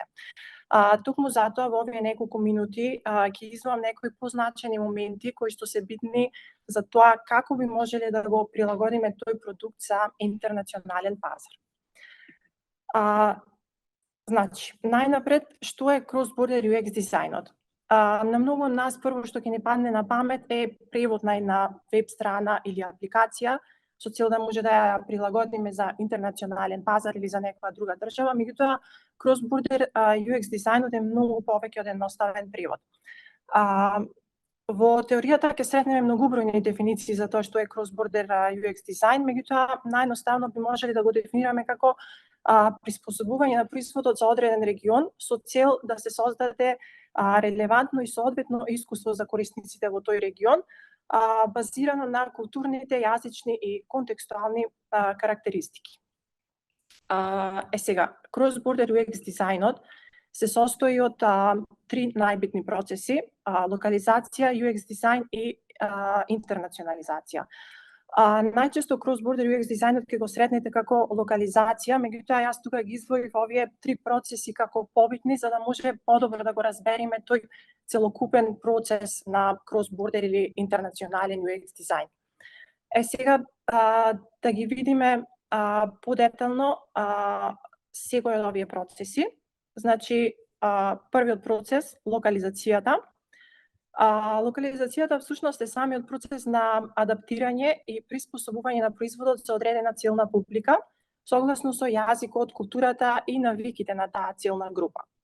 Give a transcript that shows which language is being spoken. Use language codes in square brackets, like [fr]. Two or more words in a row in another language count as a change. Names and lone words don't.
[mk] Токму затоа во овие неколку минути ќе извам некои позначени моменти кои што се битни за тоа како би можеле да го прилагодиме тој продукт за интернационален пазар. Значи, најнапред, што е [en] cross-border UX [mk] дизајнот? На многу од нас прво што ќе ни падне на памет е превод на една веб страна или апликација со цел да може да ја прилагодиме за интернационален пазар или за некоја друга држава, меѓутоа [en] cross-border UX [mk] дизајнот е многу повеќе од едноставен превод. Во теоријата ќе сретнеме многубројни дефиниции за тоа што е [en] cross-border UX [mk] дизајн, меѓутоа наједноставно би можеле да го дефинираме како приспособување на производот за одреден регион со цел да се создаде релевантно и соодветно искуство за корисниците во тој регион, базирано на културните, јазични и контекстуални карактеристики. Сега, [en] cross-border UX [mk] дизајнот се состои од три најбитни процеси: локализација, UX дизајн и интернационализација. Најчесто [en] cross-border UX [mk] дизајнот ќе го сретнете како локализација, меѓутоа јас тука ги издвоив овие три процеси како побитни за да може подобро да го разбереме тој целокупен процес на cross-border или интернационален UX дизајн. Сега да ги видиме подетално секој од овие процеси. Значи, првиот процес, локализацијата. Локализацијата всушност е самиот процес на адаптирање и приспособување на производот за одредена целна публика, согласно со јазикот, културата и навиките на таа целна група.